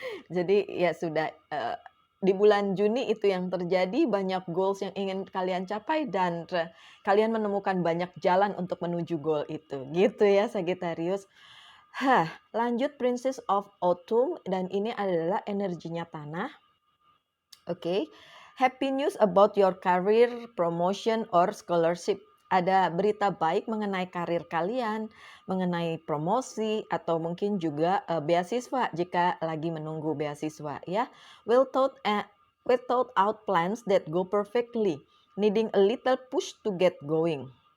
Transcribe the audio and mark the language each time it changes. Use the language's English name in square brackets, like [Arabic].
[Indonesian] Jadi ya sudah, di bulan Juni itu yang terjadi, banyak goals yang ingin kalian capai dan kalian menemukan banyak jalan untuk menuju goal itu. Gitu ya Sagittarius. Lanjut Princess of Autumn, dan ini adalah energinya tanah. Oke. [English] Happy news about your career, promotion or scholarship. [Indonesian] Ada berita baik mengenai karir kalian, mengenai promosi, atau mungkin juga beasiswa jika lagi menunggu beasiswa ya. [English] Well thought out plans that go perfectly, needing a little push to get going.